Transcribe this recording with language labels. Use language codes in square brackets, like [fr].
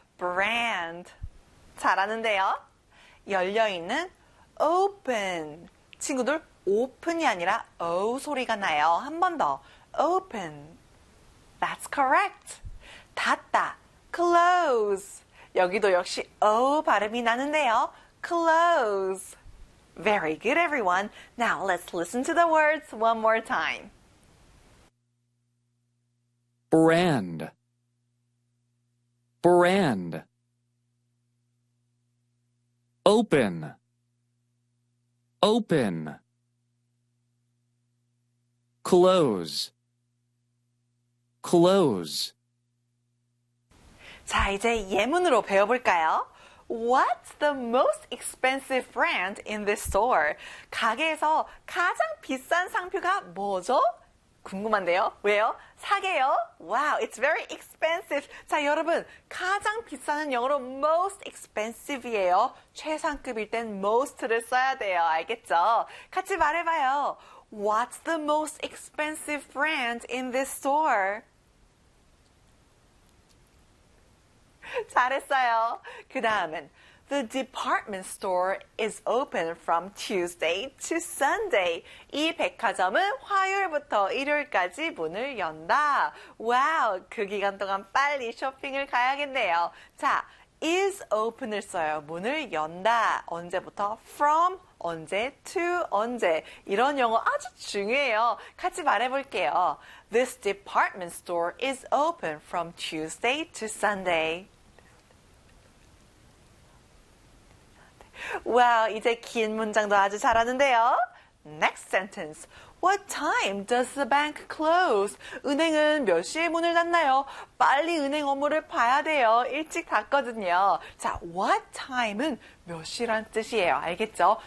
[ko] brand. 잘하는데요? 열려있는 open. 친구들, open이 아니라 O 소리가 나요. 한 번 더. open. [en] That's correct. [ko] 닫다. [en] close. [ko] 여기도 역시 O 발음이 나는데요. [en] close. Very good, everyone. Now let's listen to the words one more time. Brand, brand, open, open, close, close. [ko] 자, 이제 예문으로 배워볼까요? [en] What's the most expensive brand in this store? [ko] 가게에서 가장 비싼 상표가 뭐죠? 궁금한데요? 왜요? 사게요? [en] Wow, it's very expensive. [ko] 자, 여러분, 가장 비싼은 영어로 most expensive이에요. 최상급일 땐 most를 써야 돼요. 알겠죠? 같이 말해봐요. [en] What's the most expensive brand in this store? [ko] 잘했어요. 그 다음은 [en] The department store is open from Tuesday to Sunday. [ko] 이 백화점은 화요일부터 일요일까지 문을 연다. 와우, 그 기간 동안 빨리 쇼핑을 가야겠네요. 자, is open을 써요. 문을 연다. 언제부터? From 언제? To 언제? 이런 영어 아주 중요해요. 같이 말해볼게요. [en] This department store is open from Tuesday to Sunday. [ko] 와우, 이제 긴 문장도 아주 잘하는데요. [en] Next sentence. What time does the bank close? [ko] 은행은 몇 시에 문을 닫나요? 빨리 은행 업무를 봐야 돼요. 일찍 닫거든요. 자, what time은 몇 시란 뜻이에요. 알겠죠?